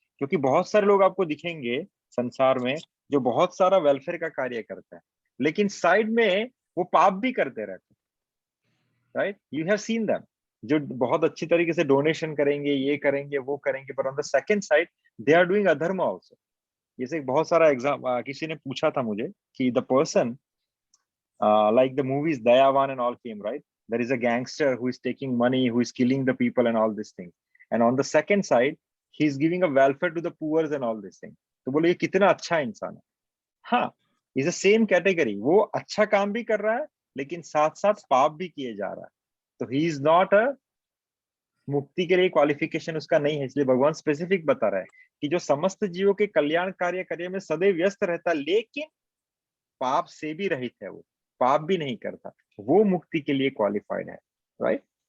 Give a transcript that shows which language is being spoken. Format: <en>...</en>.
<hi>क्योंकि बहुत सारे लोग आपको दिखेंगे संसार में जो बहुत सारा वेलफेयर का कार्य करते हैं, लेकिन साइड में वो पाप भी करते रहते हैं। Right?</hi> <en>you have seen them,</en> <hi>जो बहुत अच्छी तरीके से डोनेशन करेंगे, ये करेंगे, वो करेंगे, पर</hi> <en>On the second side they are doing अधर्म also.</en> <hi>जैसे बहुत सारा एग्जाम किसी ने पूछा था मुझे कि</hi> <en>The person like the movies Dayavan and all came, right? There is a gangster who is taking money, who is killing the people and all these things. And on the second side, he is giving a welfare to the poor and all these things.</en> <hi>तो बोले ये कितना अच्छा इंसान है। हाँ,</hi> <en>Is the same category.</en> <hi>वो अच्छा काम भी कर रहा है लेकिन साथ साथ पाप भी किए जा रहा है, तो</hi> <en>he is not a,</en> <hi>मुक्ति के लिए क्वालिफिकेशन उसका नहीं है। इसलिए भगवान स्पेसिफिक बता रहा है कि जो समस्त जीवों के कल्याण कार्य करने में सदैव व्यस्त रहता, लेकिन पाप से भी रहित है, वो पाप भी नहीं करता, वो मुक्ति के लिए क्वालिफाइड है। राइट?</hi>